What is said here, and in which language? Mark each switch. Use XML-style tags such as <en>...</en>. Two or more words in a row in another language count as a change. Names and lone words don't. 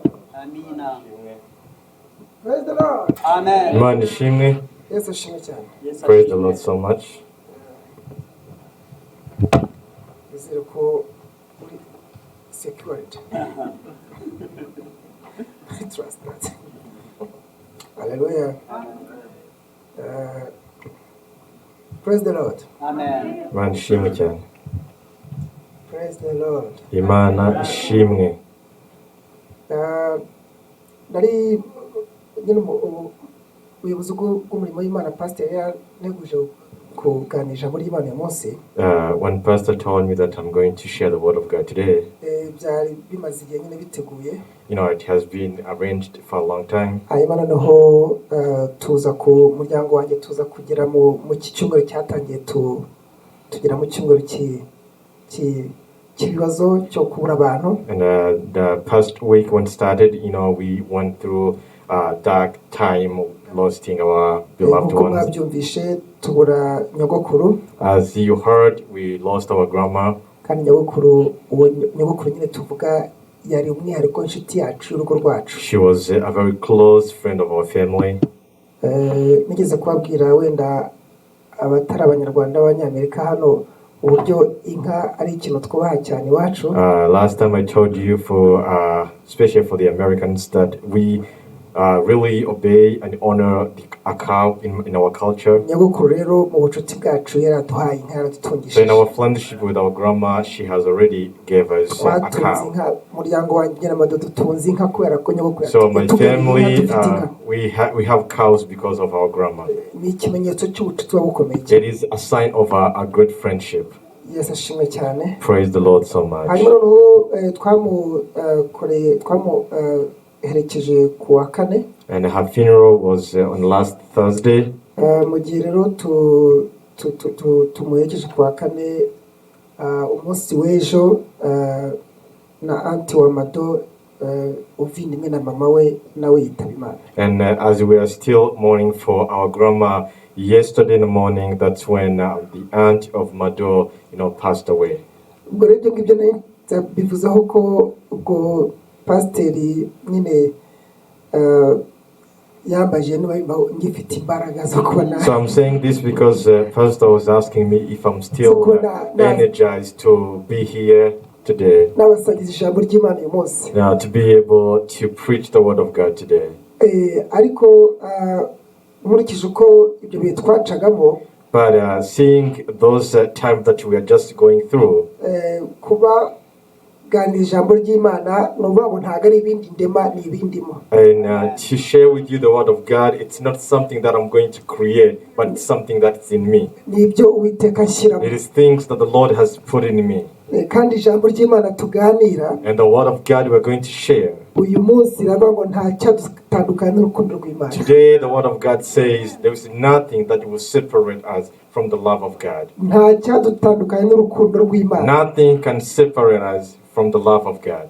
<en>Praise the Lord. Amen.</en> <rw>Imana ishimwe. Yesu ashimwe cyane.</rw> <en>Praise the Lord so much.</en> <rw>Nizere ko uri secured.</rw> <en>I trust that. Hallelujah. Praise the Lord. Amen.</en> <rw>Imana ishimwe cyane.</rw> <en>Praise the Lord.</en> <rw>Imana ishimwe. Nari nyine ubuyobozi bw'umurimo w'Imana pastor yaneguje kuganisha muri Imana uyu munsi.</rw> <en>When Pastor told me that I'm going to share the word of God today,</en> <rw>byari bimaze igihe nyine biteguye.</rw> <en>you know, it has been arranged for a long time.</en> <rw>Hanyuma noneho tuza ku muryango wanjye tuza kugera mu cyumweru cyatangiye tugera mu cyumweru cy'ibibazo cyo kubura abantu.</rw> <en>And the past week when it started, you know, we went through a dark time losing our beloved ones.</en> <rw>Mwabyumvishe tubura nyogokuru.</rw> <en>As you heard, we lost our grandma.</en> <rw>Kandi nyogokuru nyine tuvuga yari umwihariko inshuti yacu y'urugo rwacu.</rw> <en>She was a very close friend of our family.</en> <rw>Nigeze kubabwira wenda abatari abanyarwanda b'abanyamerika hano uburyo inka ari ikintu twubaha cyane iwacu.</rw> <en>Last time I told you especially for the Americans, that we really obey and honor a cow in our culture.</en> <rw>Nyogokuru rero mu bucuti bwacu yaraduhaye inka yaradutungishije.</rw> <en>So in our friendship with our grandma, she has already gave us a cow.</en> <rw>Umuryango wanjye n'amadodo tunzi inka kubera ko nyogokuru.</rw> <en>So my family, we have cows because of our grandma.</en> <rw>Ni ikimenyetso cy'ubucuti bukomeye.</rw> <en>It is a sign of a good friendship. Yes,</en> <rw>ashimwe cyane.</rw> <en>Praise the Lord so much.</en> <rw>Hanyuma noneho herekeje ku wa kane.</rw> <en>And her funeral was on last Thursday.</en> <rw>Mu gihe rero tumuherekeje ku wa kane umunsi w'ejo na anti wa Mado uvindimwe na mama we nawe yitaba Imana.</rw> <en>And as we are still mourning for our grandma, yesterday in the morning, that's when the aunt of Mado, you know, passed away.</en> <rw>Ubwo rero ngibyo bivuzeho ko ubwo pasiteri nyine yambaje niba ngifite imbaraga zo kubona.</rw> <en>So I'm saying this because pastor was asking me if I'm still energized to be here today.</en> <rw>N'abasangiza ijambo ry'Imana uyu munsi.</rw> <en>To be able to preach the word of God today.</en> <rw>Ariko nkurikije uko ibyo bihe twacagamo.</rw> <en>But seeing those times that we are just going through.</en> <rw>Kuba ganira ijambo ry'Imana nuvuga ngo ntago ari ibindi ndema ni ibindimo.</rw> <en>And to share with you the word of God, it's not something that I'm going to create, but it's something that's in me.</en> <rw>Ni ibyo Uwiteka ashyiramo.</rw> <en>It is things that the Lord has put in me.</en> <rw>Kandi ijambo ry'Imana tuganira.</rw> <en>And the word of God we're going to share.</en> <rw>Uyu munsi iravuga ngo nta cyadutandukanya n'urukundo rw'Imana.</rw> <en>Today the word of God says there is nothing that will separate us from the love of God.</en> <rw>Nta cyadutandukanya n'urukundo rw'Imana.</rw> <en>Nothing can separate us from the love of God.</en>